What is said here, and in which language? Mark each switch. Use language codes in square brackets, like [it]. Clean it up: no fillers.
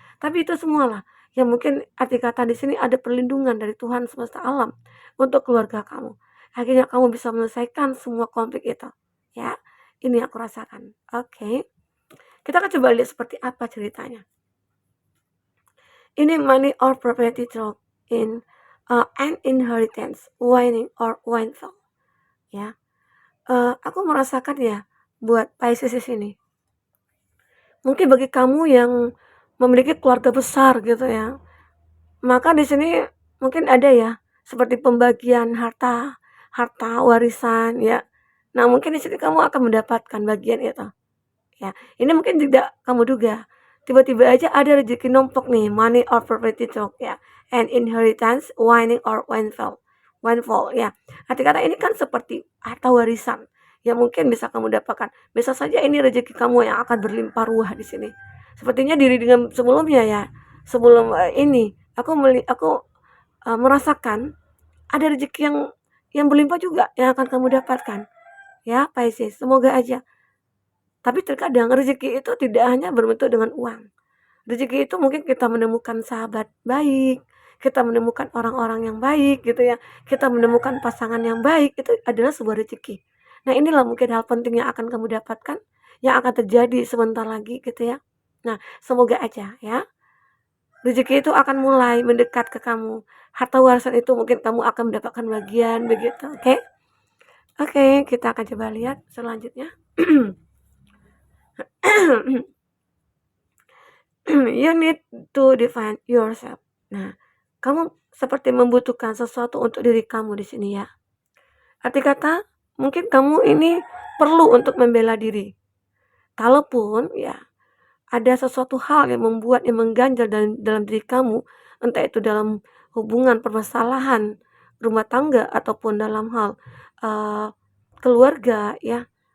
[id] Tapi itu semualah yang mungkin arti kata di sini ada perlindungan dari Tuhan semesta alam untuk keluarga kamu. Akhirnya kamu bisa menyelesaikan semua konflik itu. Ya, ini aku rasakan. Oke. Kita akan coba lihat seperti apa ceritanya. [en] Ini money or property talk in an inheritance, winning or windfall. [id] Ya, aku merasakan ya buat Pisces ini. Mungkin bagi kamu yang memiliki keluarga besar gitu ya, maka di sini mungkin ada ya seperti pembagian harta, harta warisan ya. Nah mungkin di sini kamu akan mendapatkan bagian itu. Ya, ini mungkin tidak kamu duga. Tiba-tiba aja ada rezeki numpuk nih, [en] money or property talk [id] ya. [en] And inheritance, winning or windfall. [id] Windfall ya. Arti kata ini kan seperti harta warisan yang mungkin bisa kamu dapatkan. Bisa saja ini rezeki kamu yang akan berlimpah ruah di sini. Sepertinya diri dengan sebelumnya ya. Sebelum ini aku merasakan ada rezeki yang berlimpah juga yang akan kamu dapatkan. Ya, Pisces, semoga aja. Tapi terkadang rezeki itu tidak hanya berbentuk dengan uang. Rezeki itu mungkin kita menemukan sahabat baik, kita menemukan orang-orang yang baik gitu ya, kita menemukan pasangan yang baik, itu adalah sebuah rezeki. Nah inilah mungkin hal penting yang akan kamu dapatkan, yang akan terjadi sebentar lagi gitu ya. Nah semoga aja ya, rezeki itu akan mulai mendekat ke kamu. Harta warisan itu mungkin kamu akan mendapatkan bagian begitu, oke? Oke, kita akan coba lihat selanjutnya. [en] You need to define yourself. [id] Nah, kamu seperti membutuhkan sesuatu untuk diri kamu di sini ya. Arti kata, mungkin kamu ini perlu untuk membela diri. Kalaupun ya ada sesuatu hal yang mengganjal dalam diri kamu, entah itu dalam hubungan permasalahan rumah tangga ataupun dalam hal uh, keluarga ya.